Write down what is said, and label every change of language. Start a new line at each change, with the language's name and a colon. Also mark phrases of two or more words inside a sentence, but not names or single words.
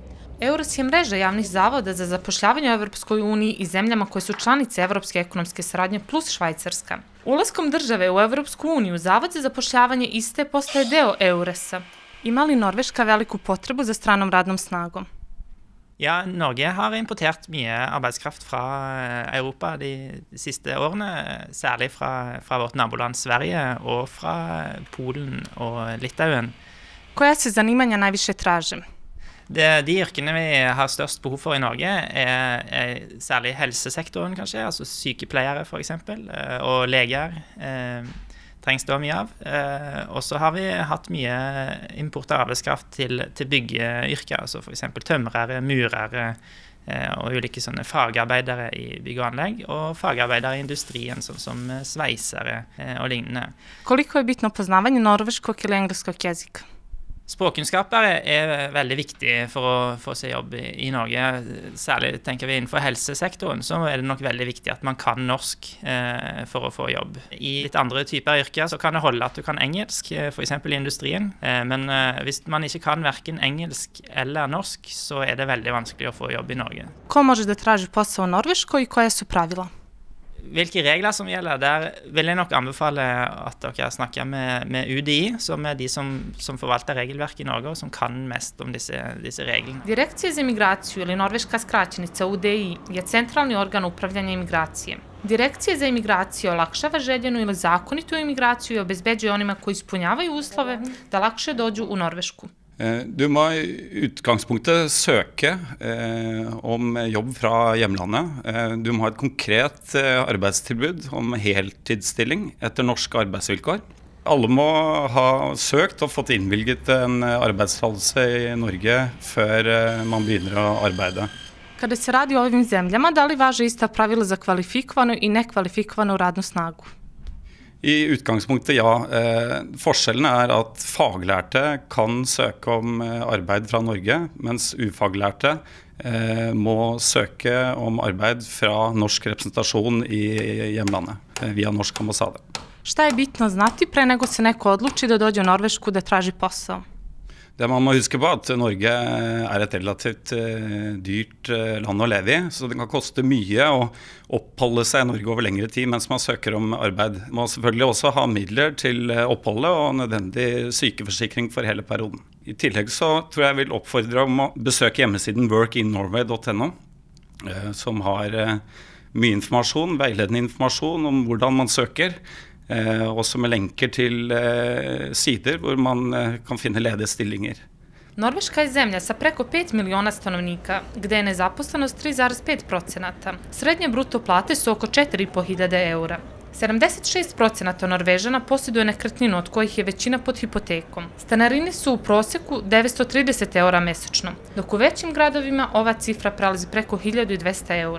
Serbian: Eures je mreža javnih zavoda za zapošljavanje u Evropskoj uniji i zemljama koje su članice Evropske ekonomske saradnje plus Švajcarska. Ulaskom države u Evropsku uniju, Zavod za zapošljavanje iste postaje deo Euresa. Ima li Norveška veliku potrebu za stranom radnom snagom?
Norwegian: Ja, Norge har importert mye arbeidskraft fra Europa de siste årene, særlig fra vårt naboland Sverige og fra Polen og Litauen.
Serbian: Koja se zanimanja najviše traže?
Norwegian: De yrkene vi har størst behov for i Norge er særlig helsesektoren kanskje, altså sykepleiere for eksempel, og leger trengs det mye av. Og så har vi hatt mye import av arbeidskraft til byggeyrker, altså for eksempel tømrere, murere og ulike sånne fagarbeidere i bygg og anlegg, og fagarbeidere i industrien som sveisere og lignende.
Serbian: Koliko je bitno poznavanje norveškog ili engelskog jezika?
Norwegian: Språkkunnskaper er veldig viktig for å få seg jobb i Norge. Særlig tenker vi innenfor helsesektoren, så er det nok veldig viktig at man kan norsk for å få jobb. I litt andre typer yrker så kan det holde at du kan engelsk, for eksempel i industrien. Men hvis man ikke kan hverken engelsk eller norsk, så er det veldig vanskelig å få jobb i Norge.
Serbian: Ko može da traži posao u Norveškoj i koje su pravila?
Norwegian: Hvilke regler som gjelder, der vil jeg nok anbefale at dere snakker med UDI, som er de som forvalter regelverk i Norge, og som kan mest om disse reglene.
Serbian: Direkcija za imigraciju ili norveška skraćenica UDI je centralni organ upravljanja imigracije. Direkcija za imigraciju olakšava željenu ili zakonitu imigraciju i obezbeđuje onima koji ispunjavaju uslove da lakše dođu u Norvešku.
Norwegian: Du må i utgangspunktet søke om jobb fra hjemlandet. Du må ha et konkret arbeidstilbud om heltidsstilling etter norske arbeidsvilkår. Alle må ha søkt og fått innvilget en arbeidstillatelse i Norge før man begynner å arbeide.
Serbian: Kada se radi o ovim zemljama, da li važe ista pravila za kvalifikovanu i nekvalifikovanu radnu snagu?
Norwegian: I utgangspunktet ja. Forskjellen er at faglærte kan søke om arbeid fra Norge, mens ufaglærte må søke om arbeid fra norsk representasjon i hjemlandet, via norsk ambassade.
Serbian: Šta je bitno znati pre nego se neko odluči da dođe u Norvešku da traži posao?
Norwegian: Det man må huske på at Norge er et relativt dyrt land å leve i, så det kan koste mye å oppholde seg i Norge over lengre tid mens man søker om arbeid. Man må selvfølgelig også ha midler til oppholdet og nødvendig sykeforsikring for hele perioden. I tillegg så tror jeg vil oppfordre om å besøke hjemmesiden workinnorway.no, som har mye informasjon, veiledende informasjon om hvordan man søker, også med lenker til sider hvor man kan finne ledige stillinger.
Serbian: Norveška je zemlja sa preko 5 miliona stanovnika, gde je nezaposlenost 3,5%. Srednje bruto plate su oko 4.500 eura. 76% Norvežana posjeduje nekretninu od kojih je većina pod hipotekom. Stanarine su u proseku 930 eura mesečno, dok u većim gradovima ova cifra prelazi preko 1200 eura.